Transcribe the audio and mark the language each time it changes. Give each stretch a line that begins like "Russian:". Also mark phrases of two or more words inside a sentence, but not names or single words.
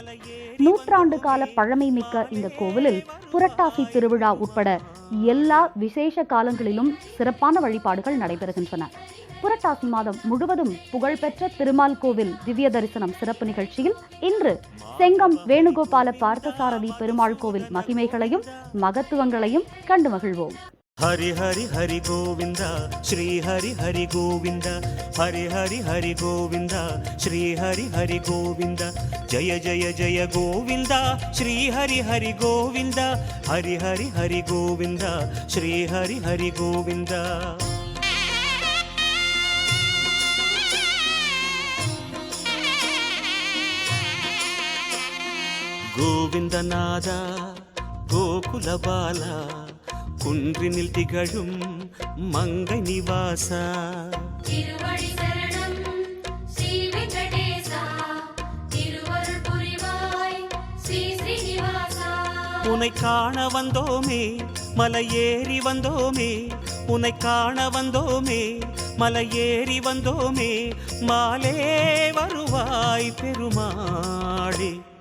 Tamil: நூற்றாண்டு கால பழமை மிக்க இந்த கோவிலில் புரட்டாசி திருவிழா உட்பட எல்லா விசேஷ காலங்களிலும் சிறப்பான வழிபாடுகள் நடைபெறுகின்றன. புரட்டாசி மாதம் முழுவதும் புகழ்பெற்ற திருமால் கோவில் திவ்ய தரிசனம் சிறப்பு நிகழ்ச்சியில் இன்று செங்கம் வேணுகோபால பார்த்தசாரதி பெருமாள் கோவில் மகிமைகளையும் மகத்துவங்களையும் கண்டு மகிழ்வோம்.
Sanskrit: हरि हरि हरि गोविंद श्री हरि हरि गोविंद हरि हरि हरि गोविंद श्री हरि हरि गोविंद जय जय जय गोविंद श्री हरि हरि गोविंद हरि हरि हरि गोविंद श्री हरि हरि गोविंद गोविंदनाद गोकुल बाला
Tamil: குன்றினில் திகழும் மங்கை நிவாசா திருவடி சரணம் ஸ்ரீ வெங்கடேசா திருவருள் புரிவாய் ஸ்ரீ ஸ்ரீனிவாசா உன்னை காண வந்தோமே மலை ஏறி வந்தோமே உன்னை காண வந்தோமே மலை ஏறி வந்தோமே மாலே வருவாய் பெருமாளே